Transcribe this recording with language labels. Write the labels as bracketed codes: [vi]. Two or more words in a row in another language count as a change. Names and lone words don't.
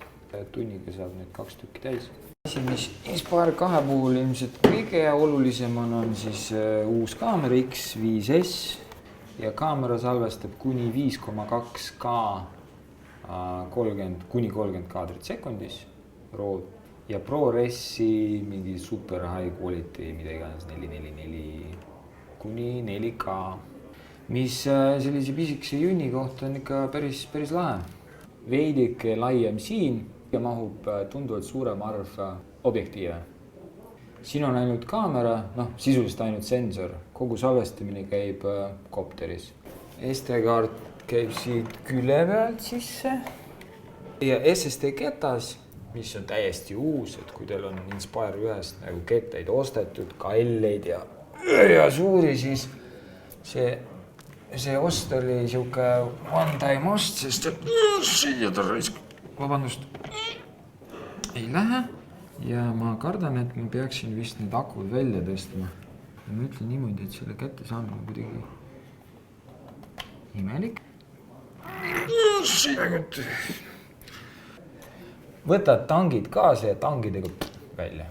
[et] Tunniga saab nüüd 2 tükki täis. Asi, mis Inspire 2 puhul ilmselt kõige olulisem on siis uus kaamera X5S ja kaamera salvestab kuni 5,2K 30 kaadrit sekundis ja ProRes'i mingi [en] super high quality, [et] mida iganes 444 kuni 4K. Mis sellise pisikese junni kohta on ikka päris lahe. Veidike laiem siin ja mahub tunduvalt suurem arv objektiive. Siin on ainult kaamera, sisuliselt ainult sensor. Kogu salvestamine käib kopteris. SD-kaart käib siit külje pealt sisse. Ja SSD ketas, mis on täiesti uus, et kui teil on Inspire 1-st nagu kettaid ostetud, kalleid ja suuri, siis see ost oli siuke one-time ost, sest siia ta vabandust, ei lähe. Ja ma kardan, et ma peaksin vist need akud välja tõstma. Ja ma ütlen niimoodi, et selle kätte saamine kuidagi imelik. Võtad tangid kaasa ja tangidega välja.